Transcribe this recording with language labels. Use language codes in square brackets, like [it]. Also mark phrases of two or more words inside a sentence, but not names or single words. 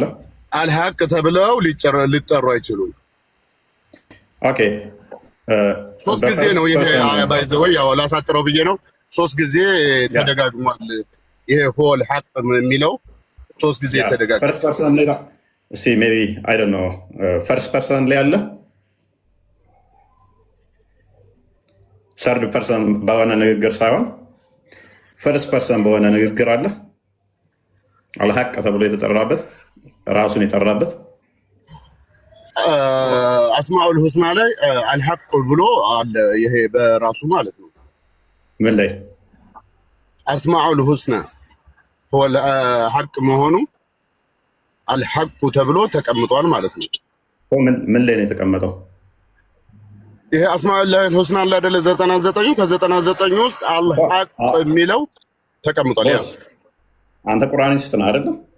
[am] አልሐቅ ተብለው ሊጠሩ አይችሉም ኦኬ ሶስት ጊዜ ነው ይሄ ባይዘው ያው ላሳጥረው ብዬ ነው ሶስት ጊዜ ተደጋግሟል ይሄ ሆል ሐቅ የሚለው ሶስት ጊዜ ተደጋግሟል [en] first person [am] ላይ [en] see maybe I don't know first person [am] ላይ አለ [en] third person [am] በሆነ ንግግር ሳይሆን [en] first person [am] በሆነ ንግግር አለ አልሐቅ ተብሎ የተጠራበት ራሱን የጠራበት [ar] الأسماء الحسنى [am] ላይ አልሐቅ ብሎ አለ ይሄ በራሱ ማለት ነው ምን ላይ [ar] الأسماء الحسنى هو الحق [am] መሆኑ አልሐቅ ተብሎ ተቀምጧል ማለት ነው ምን ላይ ነው የተቀመጠው ይሄ [ar] الأسماء الحسنى [am] ላይ አይደለ 99 ከ99 ውስጥ አልሐቅ የሚለው ተቀምጧል ያ አንተ ቁርአኒስት ነህ አይደል